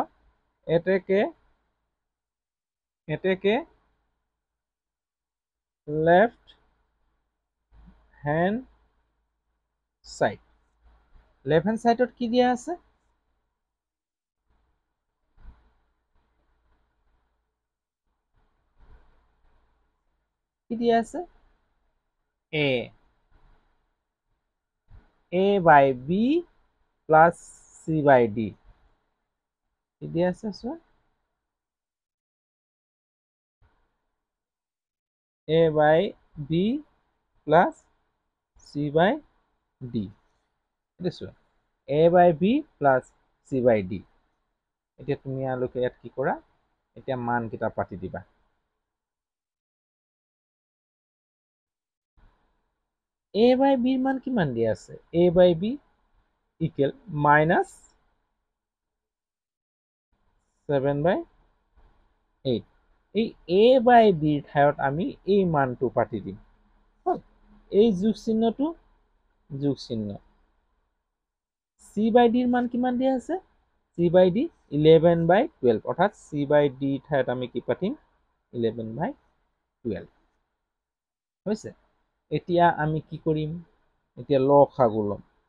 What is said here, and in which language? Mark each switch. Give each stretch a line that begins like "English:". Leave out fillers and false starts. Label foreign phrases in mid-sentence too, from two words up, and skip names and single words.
Assamese: এতেকে
English: left hand side left hand side
Assamese: কি দিয়া আছে কি দিয়া আছে
English: a by b plus c by d
Assamese: কি দিয়া আছে চোৱা
English: a by b plus c by d
Assamese: এইটো চোৱা
English: a by b plus c by d
Assamese: এতিয়া তুমি আলোকে ইয়াত কি কৰা এতিয়া মান কিটা পাতি দিবা
English: a by b
Assamese: মান কিমান দিয়া আছে
English: a by b equal minus 7/8
Assamese: এই
English: a by b
Assamese: ঠাইত আমি এই মানটো পাতি দিম এই যোগ চিহ্নটো যোগ চিহ্ন
English: c by d
Assamese: মান কিমান দিয়া আছে
English: c by d 11/12
Assamese: অৰ্থাৎ
English: c by d
Assamese: ঠাইত আমি কি পাতিম 11/12 হৈছে এতিয়া আমি কি কৰিম এতিয়া লসাগু লম